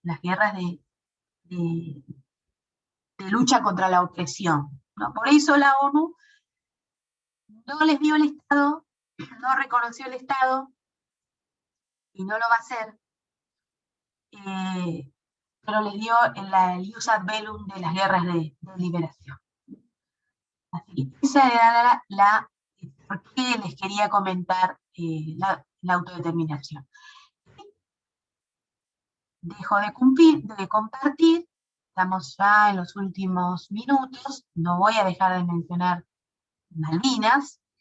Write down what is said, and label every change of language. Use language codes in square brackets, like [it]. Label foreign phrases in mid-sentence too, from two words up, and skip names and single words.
[es] Las guerras de lucha contra la opresión, ¿no? Por eso la ONU no les dio el Estado, no reconoció el Estado, y no lo va a hacer, pero les dio el [la] ius ad bellum [es] de las guerras de liberación. Así que esa era por qué les quería comentar la autodeterminación. Dejo de compartir, estamos ya en los últimos minutos, no voy a dejar de mencionar Malvinas.